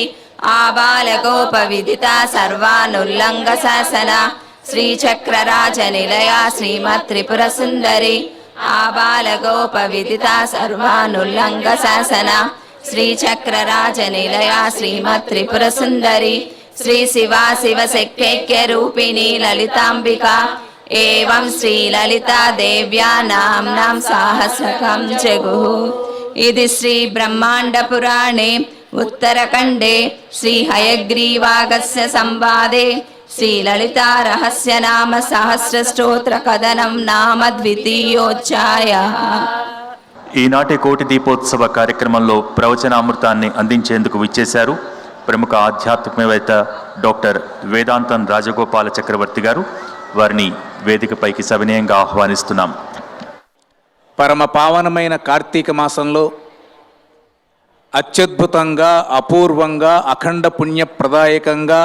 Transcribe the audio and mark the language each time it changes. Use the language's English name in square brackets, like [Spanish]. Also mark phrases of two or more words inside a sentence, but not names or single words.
[Sanskrit] आबालगोपविदिता सर्वानुल्लङ्घशासना श्रीचक्रराजनिलया श्रीमत्त्रिपुरसुन्दरी आबालगोपविदिता सर्वानुल्लङ्घशासना श्रीचक्रराजनिलया श्रीमत्त्रिपुरसुन्दरी श्रीशिवा शिवशक्त्यैक्यरूपिणी ललिताम्बिका एवं श्रीललिता देव्या नाम्नां सहस्रकं जगुः। इति श्रीब्रह्माण्डपुराणे उत्तरखण्डे श्रीहयग्रीवागस्य संवादे श्रीललिता रहस्यनाम सहस्रस्तोत्रकथनं नाम द्वितीयोऽध्यायः। [Telugu] ఈనాటి కోటి దీపోత్సవ కార్యక్రమంలో ప్రవచనామృతాన్ని అందించేందుకు విచ్చేశారు ప్రముఖ ఆధ్యాత్మికవేత్త డాక్టర్ వేదాంతం రాజగోపాల చక్రవర్తి గారు. వారిని వేదికపైకి సవినయంగా ఆహ్వానిస్తున్నాం. పరమ పావనమైన కార్తీక మాసంలో అత్యద్భుతంగా, అపూర్వంగా, అఖండ పుణ్యప్రదాయకంగా,